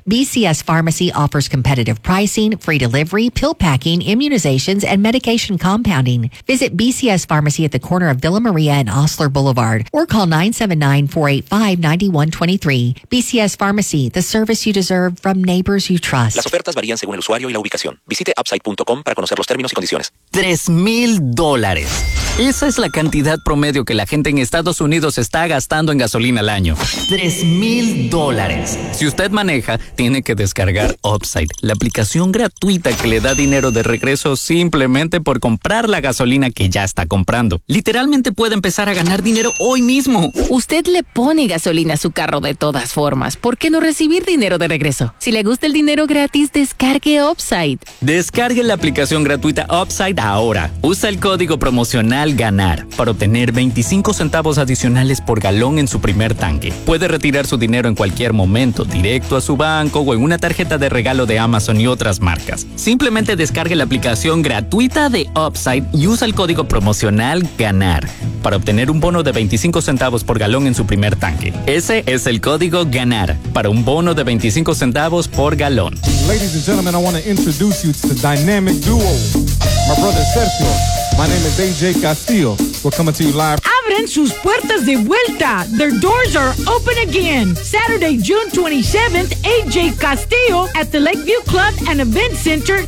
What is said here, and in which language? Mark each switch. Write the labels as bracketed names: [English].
[English] BCS Pharmacy offers competitive pricing, free delivery, pill packing, immunizations, and medication compounding. Visit BCS Pharmacy at the corner of Villa Maria and Osler Boulevard or call 979-485-9123. BCS Pharmacy, the service you deserve from neighbors you trust. [Spanish] Las ofertas varían según el usuario y la ubicación. Visite upside.com para conocer los términos y condiciones. $3,000. Esa es la cantidad promedio que la gente en Estados Unidos está gastando en gasolina al año. $3,000. Si usted maneja, tiene que descargar Upside, la aplicación gratuita que le da dinero de regreso simplemente por comprar la gasolina que ya está comprando. Literalmente puede empezar a ganar dinero hoy mismo. Usted le pone gasolina a su carro de todas formas. ¿Por qué no recibir dinero de regreso? Si le gusta el dinero gratis, descargue Upside. Descargue la aplicación gratuita Upside ahora. Usa el código promocional Ganar para obtener 25 centavos adicionales por galón en su primer tanque. Puede retirar su dinero en cualquier momento, directo a su banco o en una tarjeta de regalo de Amazon y otras marcas. Simplemente descargue la aplicación gratuita de Upside y usa el código promocional Ganar para obtener un bono de 25 centavos por galón en su primer tanque. Ese es el código Ganar para un bono de 25 centavos por galón. [English] Ladies and gentlemen, I want to introduce you to the dynamic duo, my brother Sergio. My name is AJ Castillo. We're coming to you live. [Spanish] Abren sus puertas de vuelta. [English] Their doors are open again. Saturday, June 27th, AJ Castillo at the Lakeview Club and Event Center.